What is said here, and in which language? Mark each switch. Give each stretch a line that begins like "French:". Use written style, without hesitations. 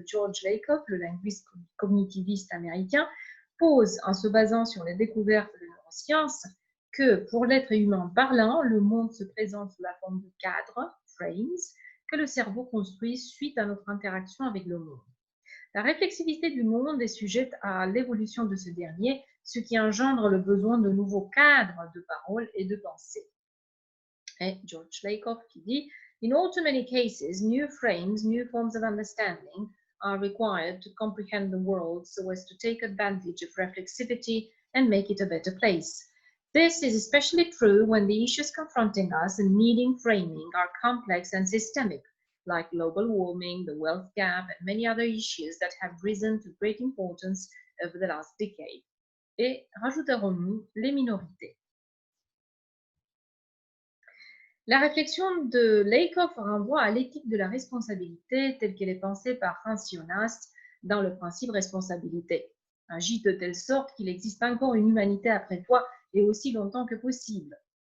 French: George Lakoff, le linguiste cognitiviste américain, pose, en se basant sur les découvertes de neurosciences, que pour l'être humain parlant, le monde se présente sous la forme de cadres, frames, que le cerveau construit suite à notre interaction avec le monde. La réflexivité du monde est sujette à l'évolution de ce dernier, ce qui engendre le besoin de nouveaux cadres de parole et de pensée. Et George Lakoff qui dit
English: In all too many cases, new frames, new forms of understanding are required to comprehend the world so as to take advantage of reflexivity and make it a better place. This is especially true when the issues confronting us and needing framing are complex and systemic, like global warming, the wealth gap, and many other issues that have risen to great importance over the last decade.
French: Et rajouterons-nous les minorités. La réflexion de Lakoff renvoie à l'éthique de la responsabilité telle qu'elle est pensée par Hans Jonas dans le principe responsabilité. Agis de telle sorte qu'il existe encore une humanité après toi et aussi longtemps que possible.